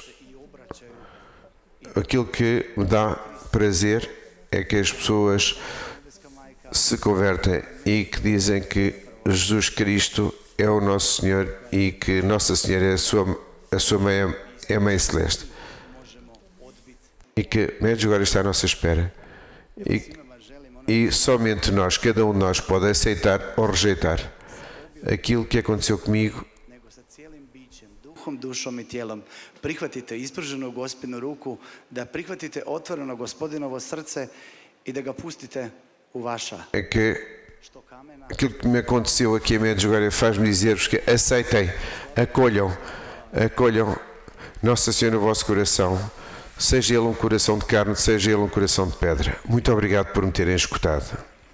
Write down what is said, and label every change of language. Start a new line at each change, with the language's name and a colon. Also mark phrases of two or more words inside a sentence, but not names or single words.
Portuguese: Aquilo que me dá prazer é que as pessoas se convertem e que dizem que Jesus Cristo é o nosso Senhor e que Nossa Senhora é a sua mãe, é a Mãe Celeste. E que Medjugorje está à nossa espera. E somente nós, cada um de nós, pode aceitar ou rejeitar aquilo que aconteceu comigo.
Croatian: Nego sa cijelim bićem, duhom, dušom i tijelom. Prihvatite ispruženu Gospinu ruku, da prihvatite otvoreno Gospodinovo srce i da ga pustite u vaša.
Portuguese: É que
Croatian: Što kamena,
Portuguese: aquilo que me aconteceu aqui em Medjugorje faz-me dizer-vos que aceitem, acolham Nossa Senhora no vosso coração, seja ele um coração de carne, seja ele um coração de pedra. Muito obrigado por me terem escutado.